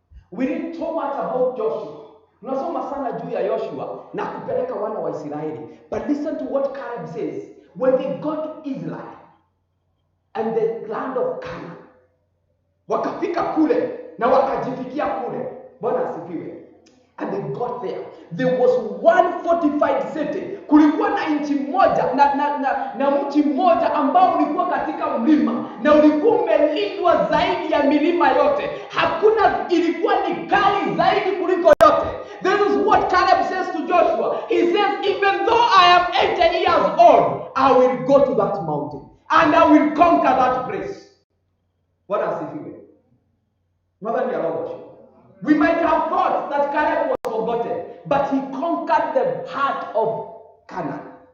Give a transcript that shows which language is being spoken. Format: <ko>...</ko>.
<en>We read so much about Joshua.</en> <sw>Tunasoma sana juu ya Joshua na kupeleka wana wa Israeli.</sw> <en>But listen to what Caleb says. When they got to Israel and the land of Canaan,</en> <sw>wakafika kule na wakajifikia kule. Bwana asifiwe.</sw> <en>And they got there. There was one fortified city.</en> <sw>Kulikuwa na nchi moja na mji mmoja ambao ulikuwa katika mlima na ulikuwa umelindwa zaidi ya milima yote. Hakuna, ilikuwa ni kali zaidi kuliko yote.</sw> <en>This is what Caleb says to Joshua. He says, even though I am 80 years old, I will go to that mountain and I will conquer that place.</en> <sw>Bwana asifiwe.</sw> <en>Mother ni Joshua. We might have thought that Caleb was forgotten, but he conquered the heart of Canaan.</en>